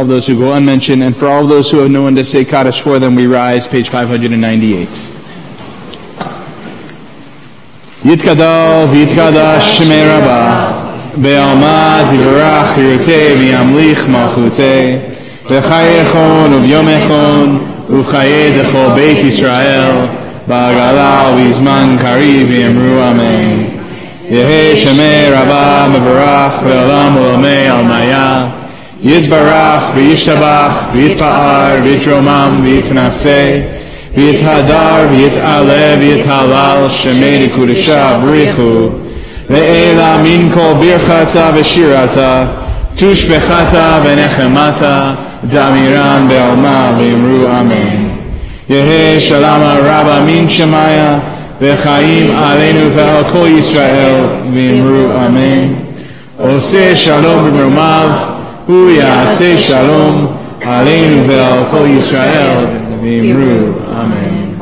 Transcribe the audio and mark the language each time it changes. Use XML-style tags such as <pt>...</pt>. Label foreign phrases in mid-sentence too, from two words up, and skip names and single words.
<en>of those who go unmentioned, and for all of those who have no one to say Kaddish for them, we rise, page 598.</en> <arc>יתגדל ויתקדש שמיה רבא, בעלמא דיברא כרעותיה וימליך מלכותיה, בחייכון וביומיכון, ובחיי דכל בית ישראל, בעגלא ובזמן קריב ואמרו אמן. יהא שמיה רבא מברך לעלם ולעלמי עלמיא, יתברך, וישתבח, ויתפאר, ויתרומם, ויתנשא, ויתהדר, ויתעלה, ויתהלל, שמיה דקודשא בריך הוא, ולעלא מן כל ברכתא ושירתא, תשבחתא ונחמתא, דאמירן בעלמא ואמרו אמן. יהא שלמא רבא מן שמיא,</arc> <he>וחיים עלינו ועל כל ישראל, ואמרו אמן. עושה שלום במרומיו, הוא יעשה שלום עלינו ועל כל ישראל, ואמרו אמן.</he>